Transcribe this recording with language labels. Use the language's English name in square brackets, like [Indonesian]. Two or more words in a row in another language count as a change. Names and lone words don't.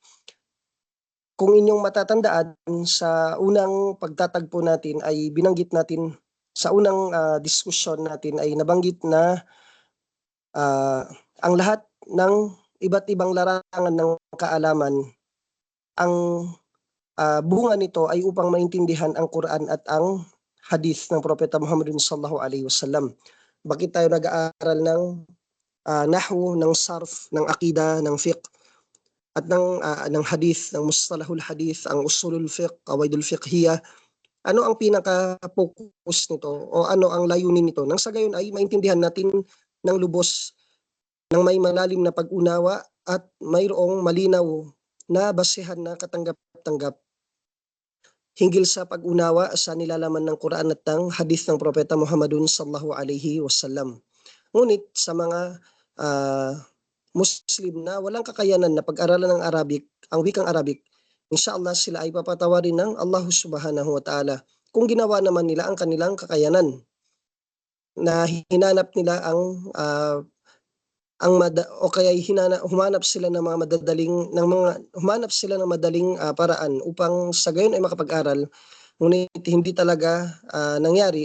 [Filipino] Kung inyong matatandaan, sa unang pagtatagpo natin ay binanggit natin, sa unang diskusyon natin ay nabanggit na ang lahat ng iba't ibang larangan ng kaalaman, ang bunga nito ay upang maintindihan ang Quran at ang Hadith ng Propeta Muhammad [Arabic] صلى الله عليه وسلم. [Filipino] Bakit tayo nag-aaral ng nahwu, ng sarf, ng akida, ng fiqh, at ng hadith, ng [Arabic] مصطلح الحديث, [Filipino] ang [Arabic] أصول الفقه, القواعد الفقهية? [Filipino] Ano ang pinaka-focus nito o ano ang layunin nito? Nang sa gayon ay maintindihan natin ng lubos, ng may malalim na pag-unawa at mayroong malinaw na basehan na katanggap-tanggap hinggil sa pag-unawa sa nilalaman ng Quran at ng hadith ng Propeta Muhammadun [Arabic] صلى الله عليه وسلم. [Filipino] Ngunit sa mga Muslim na walang kakayanan na pag-aralan ng Arabic, ang wikang Arabic, inshallah sila ay papatawarin ng Allah [Arabic] سبحانه وتعالى [Filipino] kung ginawa naman nila ang kanilang kakayanan, na hinanap nila o kaya humanap sila ng mga madaling paraan upang sa gayon ay makapag-aral, ngunit hindi talaga nangyari.